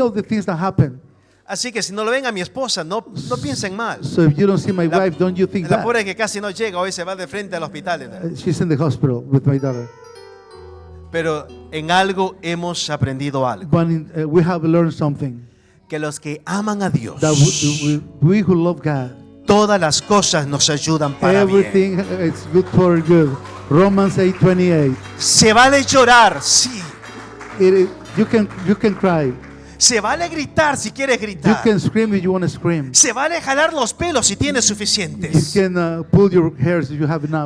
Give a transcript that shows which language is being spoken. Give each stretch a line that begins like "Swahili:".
English: all the things that happen.
Spanish: Así que si no lo ven a mi esposa, no piensen mal.
English: So if you don't see my wife, don't you think
Spanish: La
English: that?
Spanish: pobre que casi no llega, hoy se va de frente al hospital.
English: She's in the hospital with my daughter.
Spanish: Pero en algo hemos aprendido algo.
English: But we have learned something.
Spanish: Que los que aman a Dios,
English: That we who love God,
Spanish: todas las cosas nos ayudan para bien.
English: everything is good for good. Romans 8:28.
Spanish: Se vale llorar, sí.
English: You can cry.
Spanish: Se vale gritar si quieres
English: You
Spanish: gritar.
English: can scream if you want to scream.
Spanish: Se vale jalar los pelos si tienes
English: You
Spanish: suficientes.
English: can pull your hairs if you have enough.